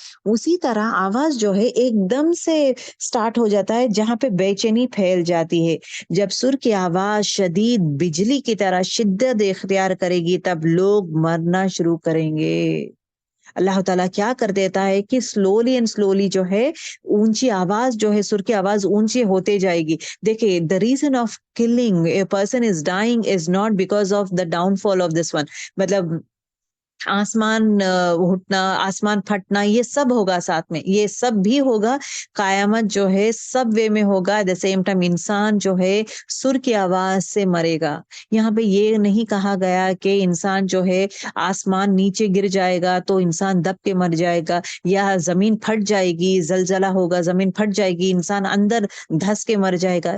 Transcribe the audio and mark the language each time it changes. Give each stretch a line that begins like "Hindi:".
Urdu: اسی طرح آواز جو ہے ایک دم سے سٹارٹ ہو جاتا ہے جہاں پہ بے چینی پھیل جاتی ہے. جب سر کی آواز شدید بجلی کی طرح شدت اختیار کرے گی تب لوگ مرنا شروع کریں گے. اللہ تعالیٰ کیا کر دیتا ہے کہ
English: slowly and slowly
Urdu: جو ہے اونچی آواز جو ہے، سر کی آواز اونچی ہوتے جائے گی.
English: دیکھیں، the reason of killing a person is dying is not because of the downfall of this one.
Urdu: مطلب آسمان اٹھنا، آسمان پھٹنا، یہ سب ہوگا ساتھ میں، یہ سب بھی ہوگا. قیامت جو ہے سب وے میں ہوگا.
English: at the same time
Urdu: انسان جو ہے سر کی آواز سے مرے گا. یہاں پہ یہ نہیں کہا گیا کہ انسان جو ہے آسمان نیچے گر جائے گا تو انسان دب کے مر جائے گا، یا زمین پھٹ جائے گی، زلزلہ ہوگا زمین پھٹ جائے گی انسان اندر دھس کے مر جائے گا.